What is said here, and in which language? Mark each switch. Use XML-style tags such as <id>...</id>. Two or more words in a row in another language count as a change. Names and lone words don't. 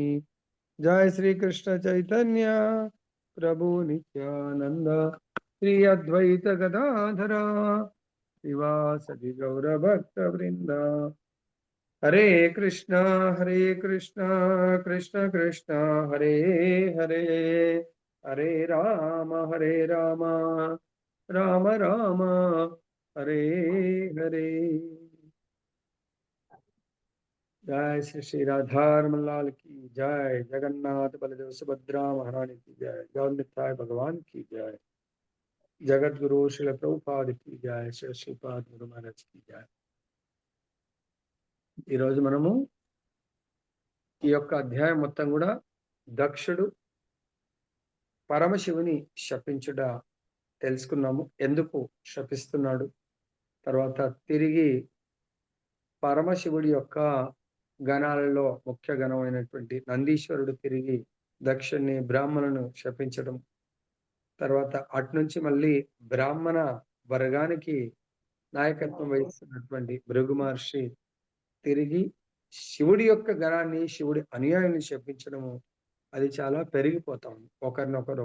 <sa>జయ శ్రీ కృష్ణ చైతన్య ప్రభు నిత్యానంద శ్రీ అద్వైత గదాధర శివాసది గౌర భక్త వృంద. హరే కృష్ణ కృష్ణ కృష్ణ హరే హరే హరే రామ రామ రామ హరే హరే.</sa> <hi>जय श्री श्री राधारमण लाल की जय. जगन्नाथ बलदेव सुभद्रा महारानी की जय. जगन्नाथ भगवान की जय. जगत गुरु श्री प्रभुपाद की जय. श्री श्रीपाद गुरु महाराज की जय.</hi> <te>ఈ రోజు మనము ఈ యొక్క అధ్యాయం మొత్తం కూడా దక్షుడు పరమశివుని శపించుట తెలుసుకున్నాము. ఎందుకు శపిస్తున్నాడు, తర్వాత తిరిగి పరమశివుడి యొక్క గణాలలో ముఖ్య గణమైనటువంటి నందీశ్వరుడు తిరిగి దక్షుణ్ణి బ్రాహ్మణును శపించడం, తర్వాత అట్నుంచి మళ్ళీ బ్రాహ్మణ వర్గానికి నాయకత్వం వహిస్తున్నటువంటి భృగు మహర్షి తిరిగి శివుడి యొక్క గణాన్ని, శివుడి అనుయాయుల్ని శపించడము, అది చాలా పెరిగిపోతాం ఒకరినొకరు.</te>